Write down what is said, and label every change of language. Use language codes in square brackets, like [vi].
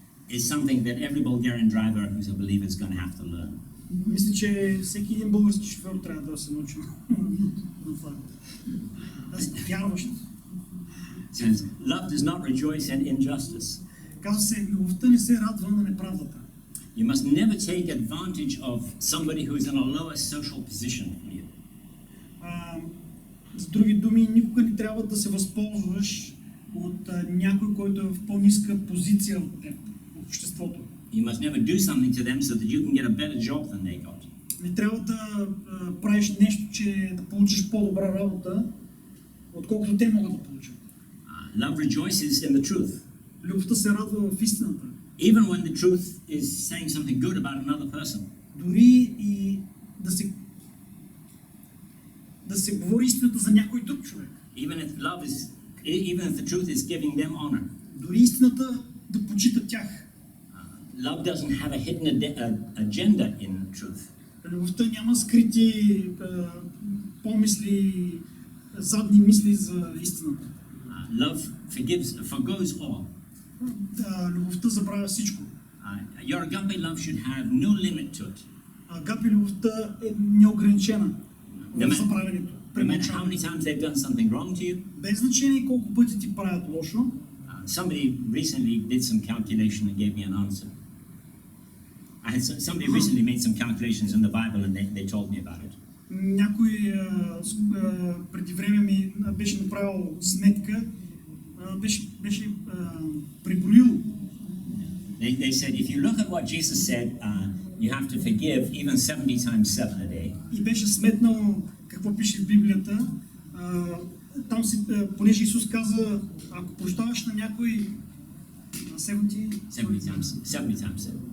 [en] Is something that every Bulgarian driver who's a believer is going to have to learn. [bg] Мисля, че всеки един български шофьор трябва да се научи на това. Да си вярваш. [en] Says, love does not rejoice in injustice. [bg] Казва се, любовта не се радва на неправдата. [en] You must never take advantage of somebody who is in a lower social position than you. [bg] С други думи, никога не трябва да се възползваш от някой, който е в по-ниска позиция от теб, в обществото. [en] You must never do something to them so that you can get a better job than they got. [bg] Не трябва да правиш нещо, че да получиш по-добра работа, отколкото те могат да получат. [en] Love rejoices in the truth. [bg] Любовта се радва в истината. [en] Even when the truth is saying something good about another person. [bg] Дори и да се говори истината за някой друг човек. [en] Even if the truth is giving them honor. [bg] Дори истината да почита тях. [en] Love doesn't have a hidden agenda in truth. [bg] Любовта няма скрити помисли, задни мисли за истината. [en] Love forgoes all. [bg] Любовта забравя всичко. [en] Your agape love should have no limit to it. [bg] Агапе любовта е неограничена в забравянето. [en] No matter how many times they've done something wrong to you. [bg] Без значение колко пъти ти правят лошо. [en] Somebody recently did some calculation and gave me an answer. Somebody recently made some calculations in the Bible and they told me about it. [bg] Някой преди време ми беше направил сметка, беше преброил. [en] They said, if you look at what Jesus said, you have to forgive even 70 times 7 a day. [bg] И беше сметнал какво пише в Библията. Там понеже Исус каза, ако прощаваш на някой [en] 70 times 7.